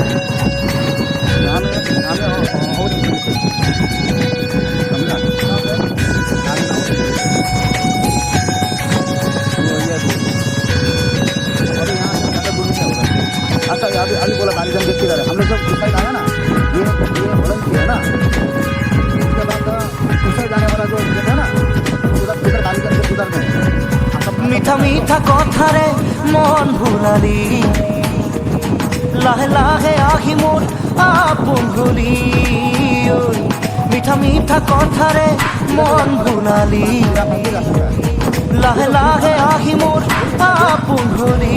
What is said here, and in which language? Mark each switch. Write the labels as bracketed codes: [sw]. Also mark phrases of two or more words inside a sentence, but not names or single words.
[hi] अच्छा अभी अभी बोला बालीगंज के किधर है, हम लोग जब उस साइड आया ना, ये होलन की है ना, उसके बाद उस साइड जाने वाला जो गेट है ना, उधर उधर बालीगंज के उधर में [as] মিঠা মিঠা কথারে মন ভুলালি, লাহে লাহে আহি মোর আপন হলি। ওই মিঠা মিঠা কথারে মন ভুলালি, লাহে লাহে আহি মোর আপন হলি।